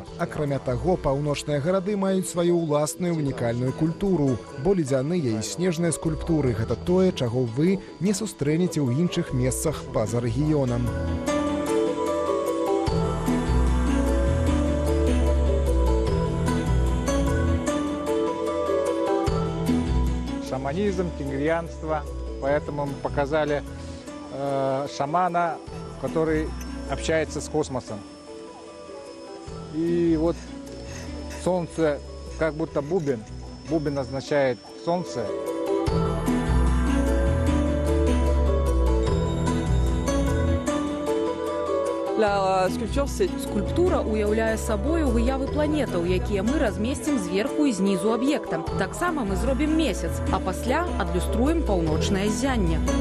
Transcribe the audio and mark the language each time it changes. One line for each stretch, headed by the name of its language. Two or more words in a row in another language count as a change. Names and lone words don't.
Belarusian: Акрамя таго, паўночныя гарады маюць сваю ўласную унікальную культуру, бо ледзяныя і снежныя скульптуры – гэта тое, чаго вы не сустрэнеце ў іншых месцах па-за рэгіёнам.
Russian: Шаманизм, тенгрианство, поэтому мы показали шамана, который общается с космосом. И вот солнце как будто бубен. Бубен означает солнце.
Belarusian: Скульптура уяўляе сабою выявы планетаў, якія мы размесцім зверху і знізу аб'екта. Таксама мы зробім месяц, а пасля адлюструем паўночнае ззянне.